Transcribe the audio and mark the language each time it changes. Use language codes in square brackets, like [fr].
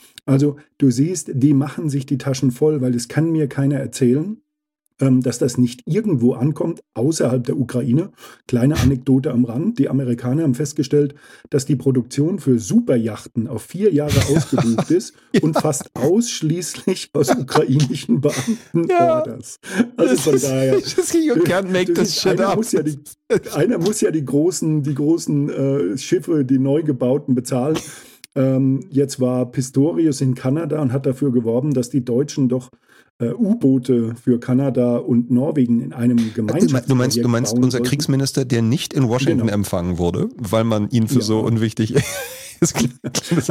[de] Also du siehst, die machen sich die Taschen voll, weil es kann mir keiner erzählen, dass das nicht irgendwo ankommt, außerhalb der Ukraine. Kleine Anekdote am Rand. Die Amerikaner haben festgestellt, dass die Produktion für Superjachten auf 4 Jahre ausgebucht ist und fast ausschließlich aus ukrainischen Beamten orders. Also von daher. [en] You can't make this shit up. [de] Einer muss ja die großen Schiffe, die neu gebauten, bezahlen. Jetzt war Pistorius in Kanada und hat dafür geworben, dass die Deutschen doch U-Boote für Kanada und Norwegen in einem Gemeinschaftsprojekt. Du meinst unser sollten? Kriegsminister, der nicht in Washington empfangen wurde, weil man ihn für so unwichtig ist.